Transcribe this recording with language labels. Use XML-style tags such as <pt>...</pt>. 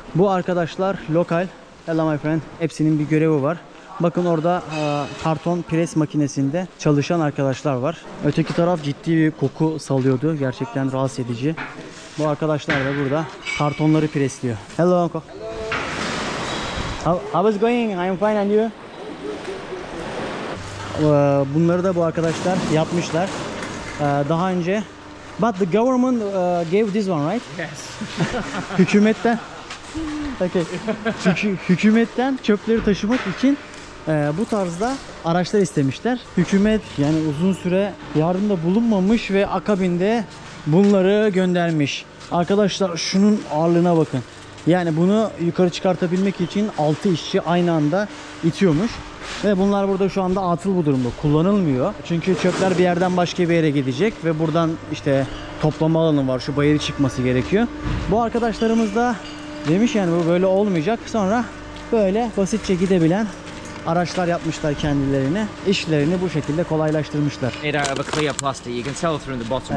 <tr>Bu arkadaşlar lokal.</tr> <en>Hello my friend.</en> <tr>Hepsinin bir görevi var. Bakın orada karton pres makinesinde çalışan arkadaşlar var. Öteki taraf ciddi bir koku salıyordu. Gerçekten rahatsız edici. Bu arkadaşlar da burada kartonları presliyor.</tr> <en>Hello uncle. How is going? I am fine and you?</en> <tr>Bunları da bu arkadaşlar yapmışlar. Daha önce.</tr> <en>But the government gave this one, right? Yes.</en> <tr>Hükümetten. Okay. Çünkü hükümetten çöpleri taşımak için bu tarzda araçlar istemişler. Hükümet yani uzun süre yardımda bulunmamış ve akabinde bunları göndermiş. Arkadaşlar şunun ağırlığına bakın. Yani bunu yukarı çıkartabilmek için 6 işçi aynı anda itiyormuş. Ve bunlar burada şu anda atıl bu durumda. Kullanılmıyor. Çünkü çöpler bir yerden başka bir yere gidecek ve buradan işte toplama alanı var. Şu bayırı çıkması gerekiyor. Bu arkadaşlarımız da demiş yani bu böyle olmayacak. Sonra böyle basitçe gidebilen araçlar yapmışlar kendilerine. İşlerini bu şekilde kolaylaştırmışlar.</tr> <en>Made out of a clear plastic. You can tell through the bottom</en>